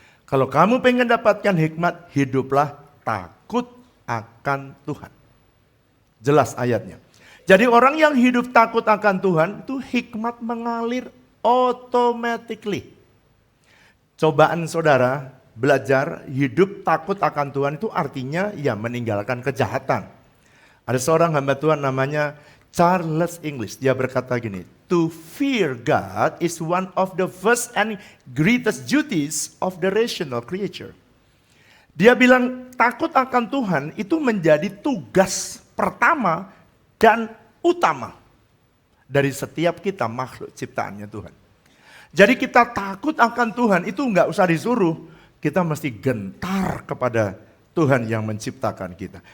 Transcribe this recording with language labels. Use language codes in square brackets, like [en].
[id] Kalau kamu pengen dapatkan hikmat, hiduplah takut akan Tuhan. Jelas ayatnya. Jadi orang yang hidup takut akan Tuhan itu hikmat mengalir automatically. Cobaan saudara belajar hidup takut akan Tuhan itu artinya ya meninggalkan kejahatan. Ada seorang hamba Tuhan namanya Charles English. Dia berkata gini, [en] to fear God is one of the first and greatest duties of the rational creature. [id] Dia bilang takut akan Tuhan itu menjadi tugas pertama dan utama dari setiap kita makhluk ciptaannya Tuhan. Jadi kita takut akan Tuhan itu nggak usah disuruh, kita mesti gentar kepada Tuhan yang menciptakan kita.